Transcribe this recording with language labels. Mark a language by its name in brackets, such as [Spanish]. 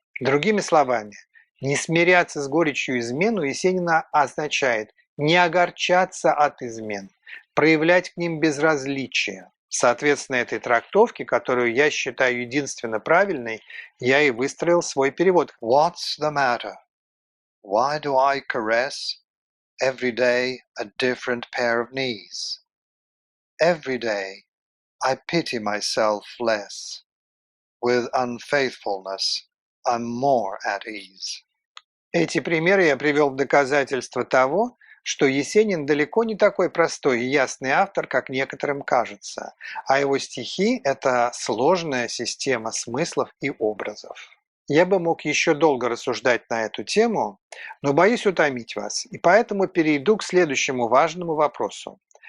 [Russian] Другими словами, не смиряться с горечью измен у Есенина означает не огорчаться от измен, проявлять к ним безразличие. Соответственно, этой трактовке, которую я считаю единственно правильной, я и выстроил свой перевод. [English] What's the matter? Why do I caress every day a different pair of knees? Every day I pity myself less. With unfaithfulness I'm more at ease. [Russian] Эти примеры я привел в доказательство того, что Есенин далеко не такой простой и ясный автор, как некоторым кажется, а его стихи – это сложная система смыслов и образов. Я бы мог еще долго рассуждать на эту тему, но боюсь утомить вас, и поэтому перейду к следующему важному вопросу.